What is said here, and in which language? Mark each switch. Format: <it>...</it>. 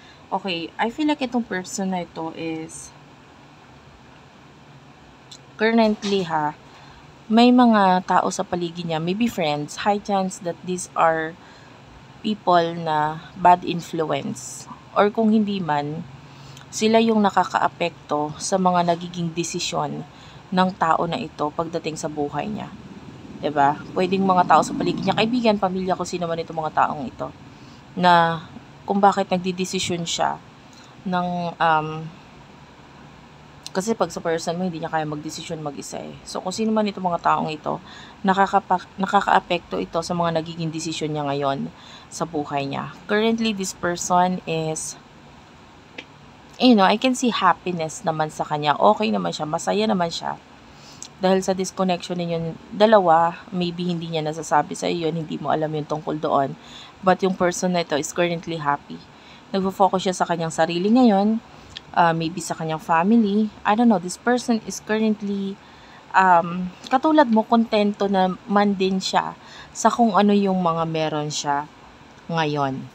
<en>Okay, I feel like</en> <tl>itong</tl> <en>person</en> <tl>na ito</tl> <en>is currently</en> <tl>may mga tao sa paligid niya,</tl> <en>maybe friends, high chance that these are people na bad influence.</en> <tl>Or kung hindi man, sila yung nakakaapekto sa mga nagiging desisyon ng tao na ito pagdating sa buhay niya. 'Di ba? Pwedeng mga tao sa paligid niya, kaibigan, pamilya, kung sino man itong mga taong ito, na kung bakit nagdidesisyon siya ng kasi pag sa person mo, hindi niya kaya magdesisyon mag-isa eh. So, kung sino man itong mga taong ito, nakakaapekto ito sa mga nagiging desisyon niya ngayon sa buhay niya.</tl> <en>Currently, this person is, I can see happiness</en> <tl>naman sa kanya. Okay naman siya, masaya naman siya. Dahil sa disconnection ninyo dalawa, maybe hindi niya nasasabi sa iyo, hindi mo alam yung tungkol doon.</tl> <en>But</en> <tl>yung</tl> <en>person</en> <tl>na ito</tl> <en>is currently happy.</en> <tl>Nagfo-focus siya sa kanyang sarili ngayon, maybe sa kanyang family.</tl> <en>I don't know, this person is currently,</en> <tl>katulad mo, kontento na man din siya sa kung ano yung mga meron siya ngayon.</tl>